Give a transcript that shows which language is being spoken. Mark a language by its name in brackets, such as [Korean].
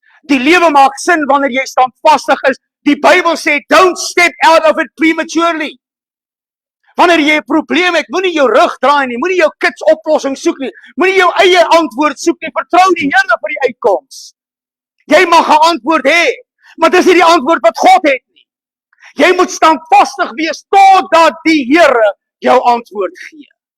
[Afrikaans] Die lewe maak sin wanneer jy standvastig is. Die Bybel sê, [English] don't step out of it prematurely. [Afrikaans] Wanneer jy 'n probleem het, moenie jou rug draai nie, moenie jou kits oplossing soek nie, moenie jou eie antwoord soek nie, vertrou die Here vir die uitkoms. Jy mag 'n antwoord hê, maar dis nie die antwoord wat God het nie. Jy moet standvastig wees totdat die Here jou antwoord gee.